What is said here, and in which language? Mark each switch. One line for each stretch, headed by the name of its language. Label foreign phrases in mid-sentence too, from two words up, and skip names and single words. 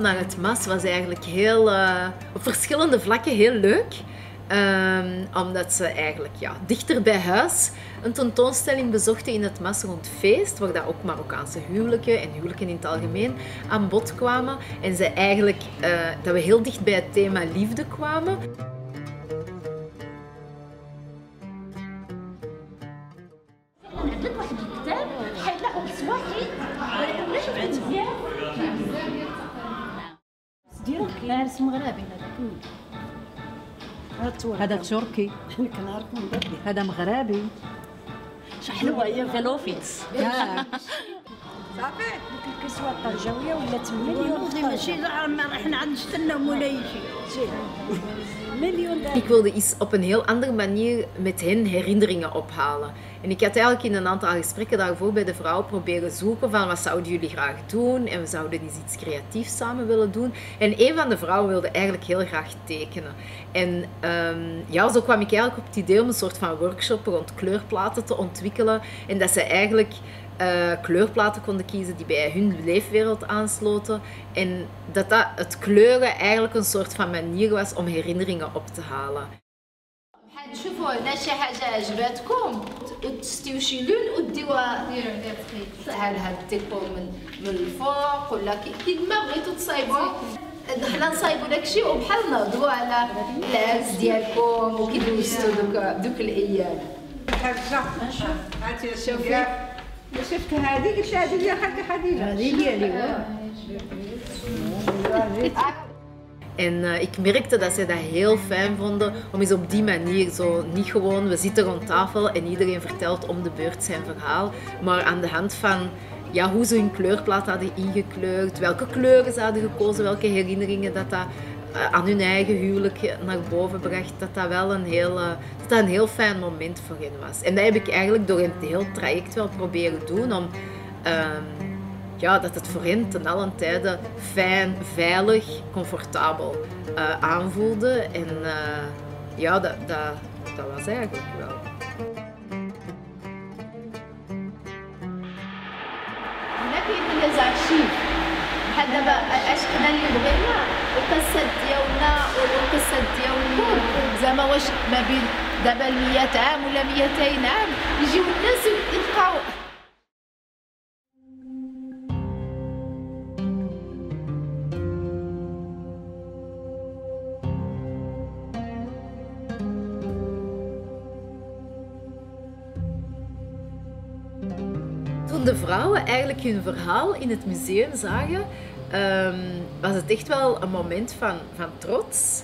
Dutch: naar het MAS was eigenlijk heel, op verschillende vlakken heel leuk. Omdat ze eigenlijk dichter bij huis een tentoonstelling bezochten in het MAS rond feest, waar dat ook Marokkaanse huwelijken en huwelijken in het algemeen aan bod kwamen. En ze eigenlijk, dat we heel dicht bij het thema liefde kwamen.
Arabic: لا اسم مغربي هذا تركي هذا مغربي حلوه هي فيلوفيتس صافي الكسوه الطنجاويه ولات مليون ماشي احنا عاد نشتناو ولا شيء مليون.
Dutch: Ik wilde eens op een heel andere manier met hen herinneringen ophalen. En ik had eigenlijk in een aantal gesprekken daarvoor bij de vrouwen proberen zoeken van wat zouden jullie graag doen en we zouden eens iets creatiefs samen willen doen. En een van de vrouwen wilde eigenlijk heel graag tekenen. En zo kwam ik eigenlijk op het idee om een soort van workshop rond kleurplaten te ontwikkelen. En dat ze eigenlijk kleurplaten konden kiezen die bij hun leefwereld aansloten. En dat het kleuren eigenlijk een soort van manier was om herinneringen op te halen.
Arabic: شوفوا هنا شي حاجه عجباتكم تستوشلون وديوها سهل هاد الديكور من الفوق ولا كيما بغيتو تصايبوا حنا نصايبوا داكشي وبحال نهضروا على العرس ديالكم وكي دوزتوا دوك الايام. شوفي شفت هذه قلت هذه ديال خالتي خديجه. هذه ديالي.
Dutch: En ik merkte dat zij dat heel fijn vonden om eens op die manier, zo niet gewoon we zitten rond tafel en iedereen vertelt om de beurt zijn verhaal, maar aan de hand van ja, hoe ze hun kleurplaat hadden ingekleurd, welke kleuren ze hadden gekozen, welke herinneringen dat aan hun eigen huwelijk naar boven bracht, dat wel een heel fijn moment voor hen was. En dat heb ik eigenlijk door het hele traject wel proberen doen om ja, dat het voor hen ten allen tijde fijn, veilig, comfortabel aanvoelde. En ja, dat was eigenlijk wel.
Arabic: هنا كاين لي زارشيف بحال دابا اش حنا اللي بغينا القصه ديالنا والقصه ديالكم زعما واش ما بين دابا 100 عام ولا 200 عام يجيو الناس يلقاو
Dutch: Toen de vrouwen eigenlijk hun verhaal in het museum zagen, was het echt wel een moment van trots.